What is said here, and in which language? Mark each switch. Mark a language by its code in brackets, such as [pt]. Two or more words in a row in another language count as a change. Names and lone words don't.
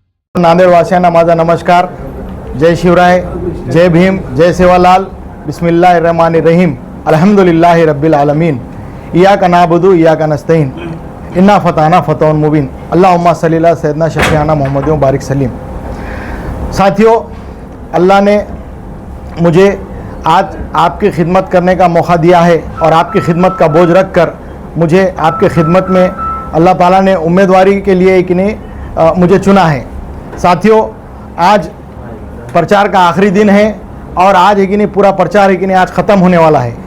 [mr] नांदेडवासियांना माझा नमस्कार. जय शिवराय, जय भीम, जय सेवालाल. [ar] بسم الله الرحمن الرحيم. الحمد لله رب العالمين. إياك نعبد إياك نستعين. إنا فتحنا فتح مبين. اللهم صل على سيدنا شفيعنا محمد وبارك سليم. [hi] साथियों, अल्लाह ने मुझे आज आपकी खिदमत करने का मौका दिया है और आपकी खिदमत का बोझ रख कर मुझे आपकी खिदमत में अल्लाह ताला ने उम्मीदवारी के लिए कि नहीं मुझे चुना है. साथियों, आज प्रचार का आखिरी दिन है और आज है कि नहीं पूरा प्रचार है कि नहीं आज ख़त्म होने वाला है.